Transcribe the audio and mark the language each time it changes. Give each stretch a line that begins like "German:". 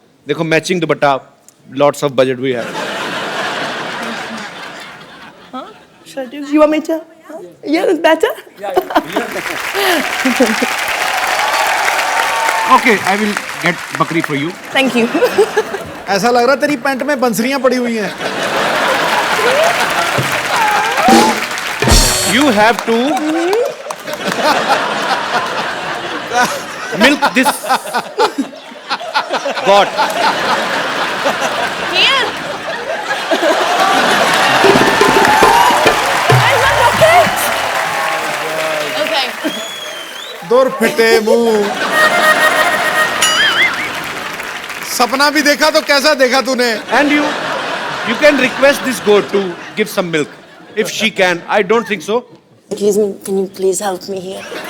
Hindi: देखो matching dupatta,
English: lots of budget we have. Should I do? You want me to? Yeah, that's better. Okay, I will get bakri for you. Thank you.
Hindi: ऐसा लग रहा तेरी pant में बंसरियां पड़ी हुई हैं।
English: You have to milk this goat. Here. Is that okay? Okay.
Punjabi: दूर फिटे मुंह।
Hindi: सपना भी देखा तो कैसा देखा तूने?
English: And you can request this goat to give some milk. If she can, I don't think so. Excuse me, can you please help me here?